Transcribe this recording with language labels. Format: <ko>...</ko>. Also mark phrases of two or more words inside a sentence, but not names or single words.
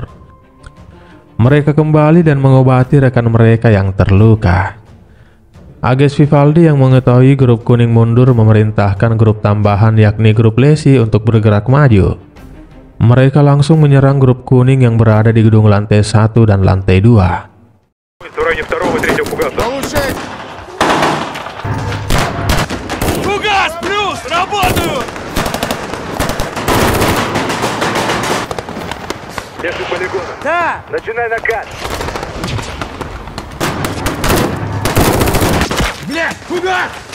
<id>Mereka kembali dan mengobati rekan mereka yang terluka. AGS Vivaldi yang mengetahui grup kuning mundur memerintahkan grup tambahan yakni grup Leslie untuk bergerak maju. Mereka langsung menyerang grup kuning yang berada di gedung lantai 1 dan lantai 2.</id> <ru>Фугас плюс! Работаю! Между полигоном. Да! Начинай накат. Блядь, фугас!</ru>